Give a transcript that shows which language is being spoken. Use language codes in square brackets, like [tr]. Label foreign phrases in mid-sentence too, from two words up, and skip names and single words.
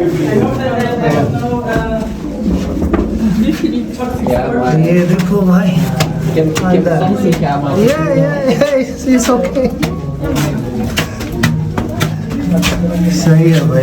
[hi] ये देखो भाई, [nl] Ik heb soms een camera. [en] yeah, it's okay. [hi] सही है भाई।